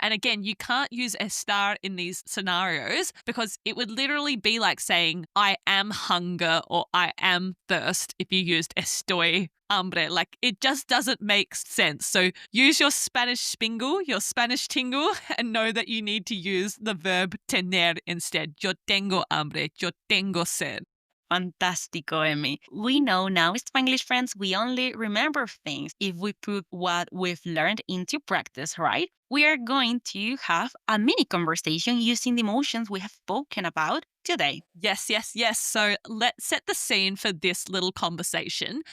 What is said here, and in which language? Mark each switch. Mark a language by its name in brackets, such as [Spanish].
[English] And again, you can't use estar in these scenarios because it would literally be like saying, I am hunger or I am thirst if you used [Spanish] estoy hambre. [English] Like it just doesn't make sense. So use your Spanish spingle, your Spanish tingle, and know that you need to use the verb tener instead. [Spanish] Yo tengo hambre, yo tengo sed. Fantástico, Emmy. [English] We know now, Spanglish friends, we only remember things if we put what we've learned into practice, right? We are going to have a mini conversation using the emotions we have spoken about today. Yes, yes, yes. So let's set the scene for this little conversation.